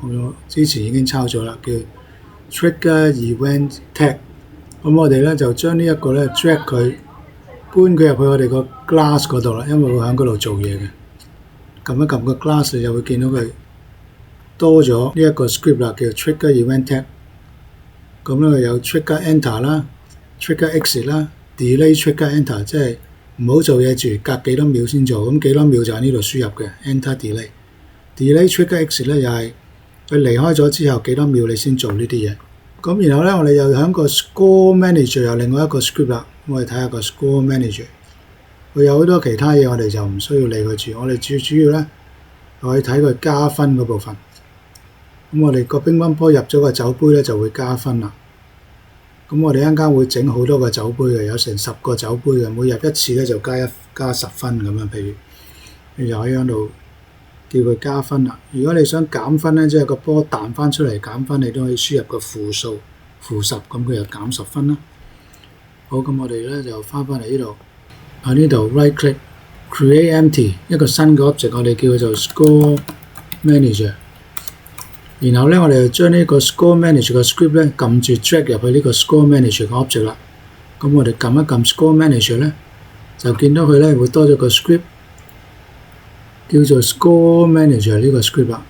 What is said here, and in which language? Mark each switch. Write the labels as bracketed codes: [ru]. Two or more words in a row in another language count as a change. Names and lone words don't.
[yue] 我之前已經抄咗啦，叫 [en] trigger event tag。 [yue] 咁我哋咧就將呢一個咧 drag 佢搬佢入去我哋個 glass 嗰度啦，因為會喺嗰度做嘢嘅。撳一撳個 glass 你就會見到佢多咗呢一個 script 啦，叫 [en] trigger event tag。 [yue] 咁咧有 [en] trigger enter [yue] 啦、 [en] trigger exit [yue] 啦、 [en] delay trigger enter， [yue] 即係唔好做嘢住，隔幾多秒先做。咁幾多秒就喺呢度輸入嘅 [en] enter delay。 delay trigger exit [yue] 咧又係佢離開咗之後幾多秒你先做呢啲嘢。咁然後咧我哋又喺個 [en] score manager [yue] 有另外一個 script 啦。我哋睇下個 [en] score manager， [yue] 佢有好多其他嘢，我哋就唔需要理佢住。我哋最主要咧可以睇佢加分嗰部分。咁我哋個乒乓波入咗個酒杯咧就會加分啦。咁我哋一陣間會整好多個酒杯嘅，有成10個酒杯嘅，每入一次咧就加10分咁樣。譬如你就可以喺度叫佢加分啦。如果你想減分咧，即係個波彈翻出嚟減分，你都可以輸入個負數-10，咁佢就減10分啦。好，咁我哋咧就翻嚟呢度，喺呢度 [en] right click create empty [yue] 一個新嘅 object， 我哋叫佢做 [en] score manager。 [yue] 然後咧，我哋就將呢個 [en] score manager [yue] 嘅 script 咧撳住 drag 入去呢個 [en] score manager [yue] 嘅 object 啦。咁我哋撳一撳 [en] score manager [yue] 咧，就見到佢咧會多咗個 script 叫做 [en] score manager [yue] 呢個 script 啦。